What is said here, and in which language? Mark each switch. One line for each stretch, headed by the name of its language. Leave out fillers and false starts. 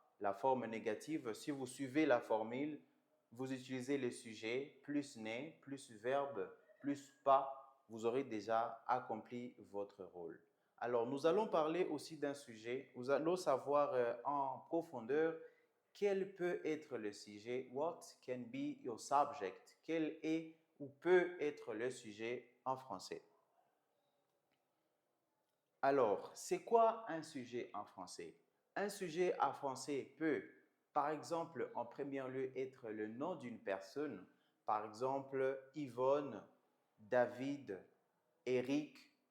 French: La forme négative, si vous suivez la formule, vous utilisez le sujet, plus né, plus verbe, plus pas, vous aurez déjà accompli votre rôle. Alors, nous allons parler aussi d'un sujet. Nous allons savoir en profondeur quel peut être le sujet.
English: What can be your subject?
French: Quel est ou peut être le sujet en français? Alors, c'est quoi un sujet en français? Un sujet en français peut, par exemple, en premier lieu, être le nom d'une personne. Par exemple, Yvonne, David, Eric.